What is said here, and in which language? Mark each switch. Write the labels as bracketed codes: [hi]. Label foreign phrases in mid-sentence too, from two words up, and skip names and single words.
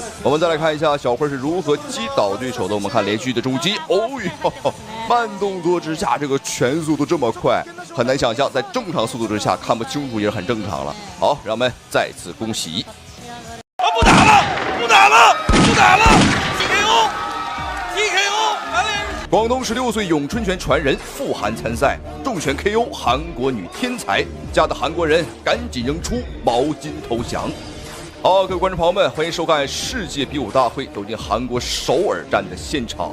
[zh] 我們再來看一下小慧是如何擊倒對手的。我們看連續的重擊，哦喲，慢動作之下，這個拳速度這麼快，很難想象在正常速度之下看不清楚也是很正常了。好，讓我們再次恭喜。不打了，不打了，不打了 ！TKO，TKO，廣東16歲詠春拳傳人傅涵參賽，重拳 KO 韓國女天才，嚇得韓國人趕緊扔出毛巾投降。好，各位觀眾朋友們，歡迎收看世界比武大會，走進韓國首爾站的現場。